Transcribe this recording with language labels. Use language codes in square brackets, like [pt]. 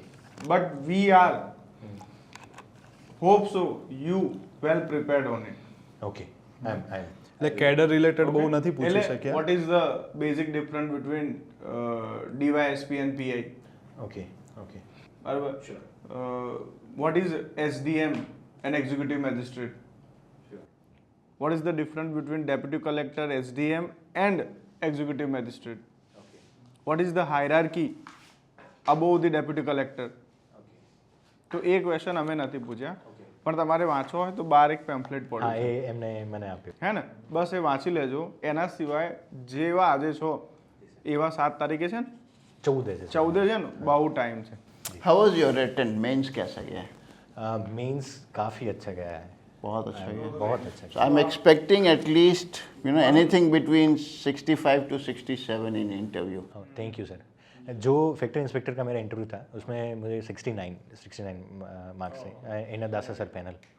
[en] But we are hope so you well prepared on it. Okay I am [gu] એટલે cadre related બહુ નથી પૂછી એટલે શક્યા. [en] What is the basic difference between DYSP and PI? Okay okay [gu] બરાબર. [en] What is SDM and executive magistrate? What is the difference between deputy collector, SDM and executive magistrate? What is the hierarchy above the deputy collector? [gu] તો એ question અમે નથી પૂછ્યા પણ તમારે વાંચવો હોય તો બહાર એક પેમ્ફલેટ હા પડ્યું એ એમને મને આપ્યું હે ને, બસ એ વાંચી લેજો. એના સિવાય જેવા આજે છો એવા 7 તારીખે છે ને, 14 છે 14 છે ને, બહુ ટાઈમ છે. [en] How was your written? [hi] Mains कैसा गया? मीन्स काफ़ी अच्छा गया है बहुत अच्छा गया. बहुत अच्छा [en] So I'm expecting at least, anything between 65 to 67 in interview. Thank you sir. [hi] जो फैक्ट्री इंस्पेक्टर का मेरा इंटरव्यू था उसमें मुझे 69 मार्क्स थे इन अ दासा सर पैनल.